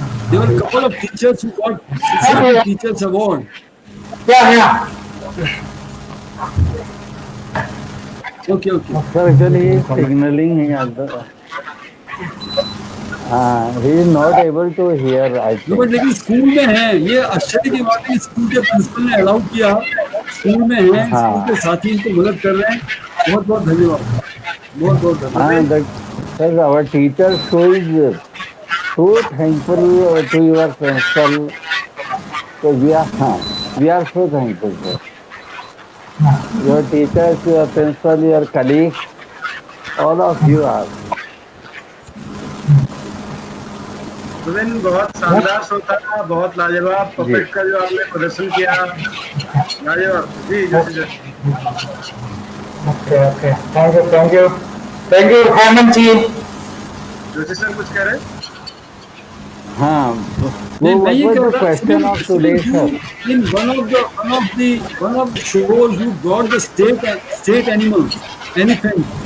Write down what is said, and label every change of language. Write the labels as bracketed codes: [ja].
[en] There were a couple of teachers who got CCRT Teachers Award. Yeah. Okay. Sir, actually he is signaling he is not able to hear, I No, but think. [hi] लेकिन school में है ये आश्चर्य की बात है. School के principal ने अलाउ किया, स्कूल में है, स्कूल के साथी इनको मदद कर रहे हैं. बहुत बहुत धन्यवाद. बहुत धन्यवाद. [en] Sir, our teacher show is so thankful to your principal. So we are so thankful, sir. Your teachers, your principal, your colleagues, all of you are. [hi] Subin बहुत शानदार शो था, बहुत लाजवाब. पपेट का जो आपने प्रदर्शन किया, लाजवाब. Ji Joshi. [en] Okay. Thank you, Hemant ji. [hi] Joshi sir कुछ कह रहे हैं? [en] What was the question of today, sir? In one of the shows, you brought the state animals, elephant.